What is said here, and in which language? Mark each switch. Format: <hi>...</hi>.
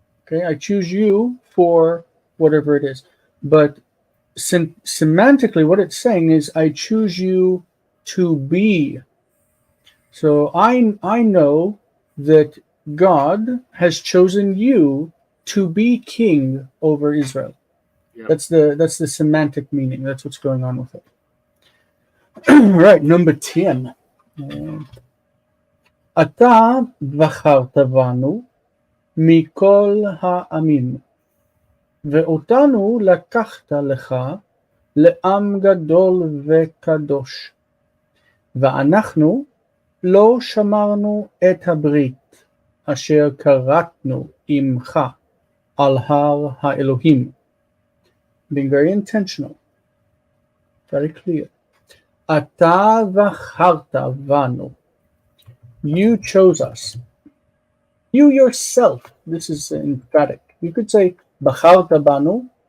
<en>Okay, I choose you for whatever it is. But semantically, what it's saying is I choose you to be. So I know that God has chosen you to be king over Israel. Yep. That's the semantic meaning. That's what's going on with it. All right, number 10.</en> <he>אתה בחרת בנו מכל העמים, ואותנו לקחת לך לעם גדול וקדוש, ואנחנו לא שמרנו את הברית אשר כרתנו עמך על הר האלוהים.</he> <en>Being very intentional, very clear.</en> <he>אתה בחרת בנו.</he> <en>You chose us. You yourself. This is emphatic. You could say</en> <he>בחרת בנו.</he>